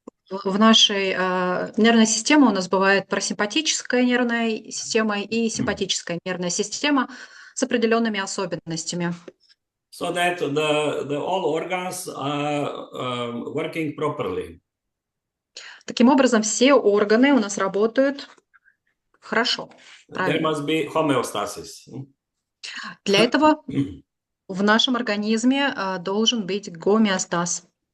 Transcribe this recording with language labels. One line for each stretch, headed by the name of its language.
Russian: В нашей нервной системе у нас бывает парасимпатическая нервная система и симпатическая нервная система с определенными особенностями.
English: So that the all organs are working properly.
Russian: Таким образом, все органы у нас работают хорошо,
English: There
Russian: правильно.
English: must be homeostasis.
Russian: Для этого в нашем организме должен быть гомеостаз.